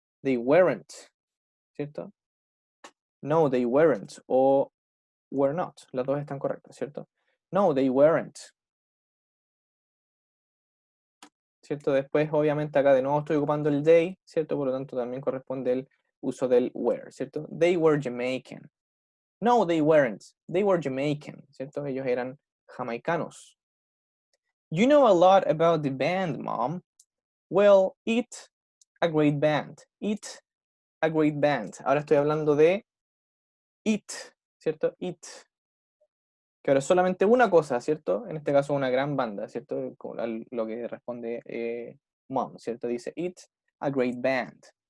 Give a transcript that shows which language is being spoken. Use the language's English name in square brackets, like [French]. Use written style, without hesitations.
[English] They weren't, ¿cierto? No, they weren't. O were not. [Spanish] Las dos están correctas, ¿cierto? [English] No, they weren't. [Spanish] ¿Cierto? Después, obviamente, acá de nuevo estoy ocupando el they, ¿cierto? Por lo tanto, también corresponde el uso del were, ¿cierto? [English] They were Jamaican. No, they weren't. They were Jamaican, [Spanish] ¿cierto? Ellos eran jamaicanos. [English] You know a lot about the band, Mom. Well, it a great band. It a great band. [Spanish] Ahora estoy hablando de it, ¿cierto? It. Que ahora es solamente una cosa, ¿cierto? En este caso una gran banda, ¿cierto? Lo que responde Mom, ¿cierto? Dice [English] it a great band.